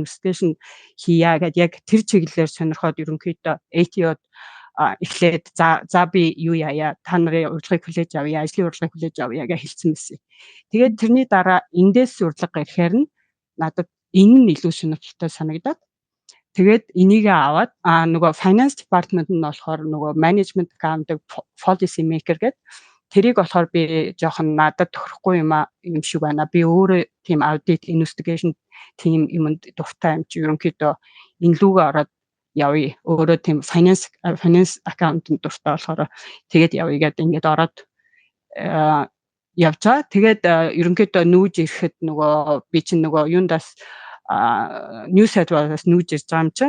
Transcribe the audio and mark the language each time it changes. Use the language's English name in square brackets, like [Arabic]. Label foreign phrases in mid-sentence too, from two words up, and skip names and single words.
[Mongolian] investigation хийя гэд яг тэр чиглэлээр сонирхоод ерөнхийдөө ATO-д эхлээд за би юу яая та нарын урилгыг хүлээж авъя, ажлын урилгыг хүлээж авъя гэж хэлсэн байсан. Тэгээд тэрний дараа эндээс урилга ирэхээр нь надад энэ нь илүү сонирхолтой санагдаад тэгээд энийгээ аваад нөгөө [English] finance department [Mongolian] нь болохоор нөгөө [English] management accounting policy maker [Mongolian] гэдэг тэрийг болохоор би жоохон надад тохирохгүй юм шиг байна. Би өөрөө тийм [English] audit investigation team [Mongolian] юмд дуртай юм чи ерөнхийдөө энэ лүүгээ ороод явъя. Өөрөө тийм [English] finance accountant [Mongolian] дуртай болохоор тэгээд явъя гэдэг ингээд ороод явж байгаа. Тэгээд ерөнхийдөө нүүж ирэхэд нөгөө би чинь нөгөө юундаас New South Wales-аас нүүж ирж байгаа юм чинь.